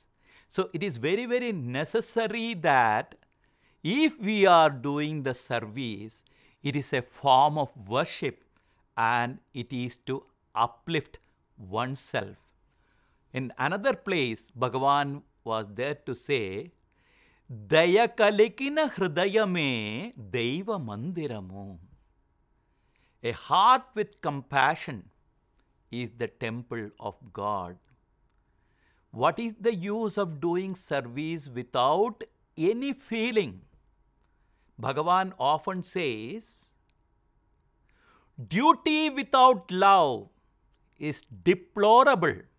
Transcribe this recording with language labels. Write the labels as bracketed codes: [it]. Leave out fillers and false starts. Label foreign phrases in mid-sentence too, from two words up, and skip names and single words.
[en] So it is very, very necessary that if we are doing the service, it is a form of worship and it is to uplift oneself. In another place, Bhagavan was there to say, [te] దయ కలిగిన హృదయమే దైవ మందిరము. [en] A heart with compassion is the temple of God. What is the use of doing service without any feeling? Bhagavan often says, duty without love is deplorable.